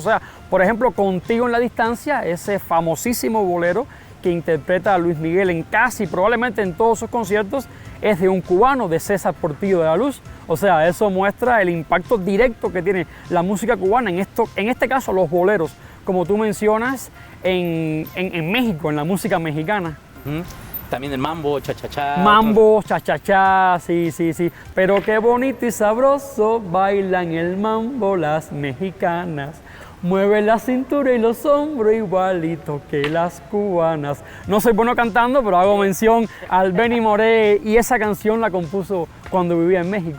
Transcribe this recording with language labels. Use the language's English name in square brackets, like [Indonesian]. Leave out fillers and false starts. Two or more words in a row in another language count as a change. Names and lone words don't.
[Spanish] O sea, por ejemplo, Contigo en la Distancia, ese famosísimo bolero que interpreta a Luis Miguel en casi, probablemente en todos sus conciertos, es de un cubano, de César Portillo de la Luz. O sea, eso muestra el impacto directo que tiene la música cubana, en este caso los boleros, como tú mencionas, en México, en la música mexicana. También el mambo, cha-cha-cha. Mambo, cha-cha-cha, sí. Pero qué bonito y sabroso bailan el mambo las mexicanas. Mueve la cintura y los hombros igualito que las cubanas. No soy bueno cantando, pero hago mención al Benny Moré y esa canción la compuso cuando vivía en México.